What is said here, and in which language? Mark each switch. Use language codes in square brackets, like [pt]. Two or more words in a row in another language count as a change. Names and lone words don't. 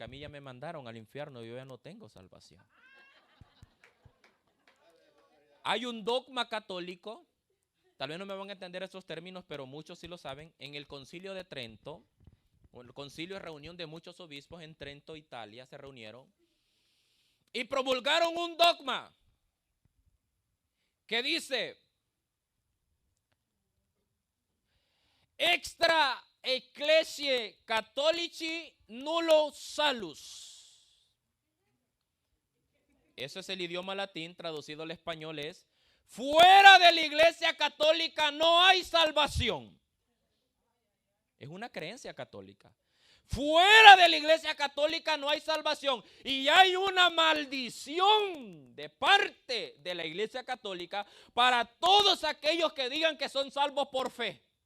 [es] A mí ya me mandaron al infierno y yo ya no tengo salvación. Hay un dogma católico, tal vez no me van a entender esos términos, pero muchos sí lo saben. En el Concilio de Trento, el concilio de reunión de muchos obispos en Trento, Italia, se reunieron y promulgaron un dogma que dice: [la] extra ecclesiae catholici nullo salus. [es] Ese es el idioma latín, traducido al español es: fuera de la iglesia católica no hay salvación. Es una creencia católica. Fuera de la iglesia católica no hay salvación. Y hay una maldición de parte de la iglesia católica para todos aquellos que digan que son salvos por fe.